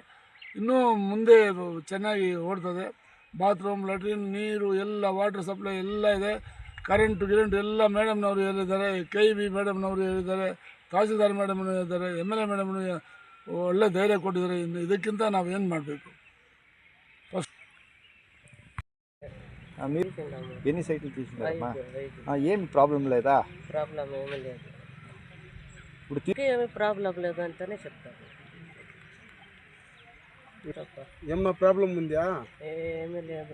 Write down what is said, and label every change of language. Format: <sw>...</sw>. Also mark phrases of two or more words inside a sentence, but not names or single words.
<kn>ಇನ್ನೂ ಮುಂದೆ ಚೆನ್ನಾಗಿ ಓಡ್ತದೆ. ಬಾತ್ರೂಮ್, ಲ್ಯಾಟ್ರಿನ್, ನೀರು ಎಲ್ಲ,</kn> <en>water supply</en> <kn>ಎಲ್ಲ ಇದೆ. ಕರೆಂಟು ಎಲ್ಲ ಮೇಡಮ್ನವರು ಹೇಳಿದ್ದಾರೆ. KB ಮೇಡಮ್ನವರು ಹೇಳಿದ್ದಾರೆ. ತಹಸೀಲ್ದಾರ್ ಮೇಡಮ್ನವರು ಹೇಳಿದ್ದಾರೆ. MLA ಮೇಡಮ್ನು ಒಳ್ಳೆ ಧೈರ್ಯ ಕೊಟ್ಟಿದ್ದಾರೆ. ಇನ್ನು ಇದಕ್ಕಿಂತ ನಾವು ಏನು ಮಾಡಬೇಕು? ಫಸ್ಟ್</kn> <te>మీరు ఎన్ని సైట్లు తీసుకున్నారమ్మా? ఏం ప్రాబ్లం లేదా? ప్రాబ్లం ఏమీ లేదు. ఇప్పుడు ఏమీ ప్రాబ్లం లేదు అంటేనే చెప్తాను. ఏమన్నా ప్రాబ్లం ఉందా? ఏమీ లేదు.</te>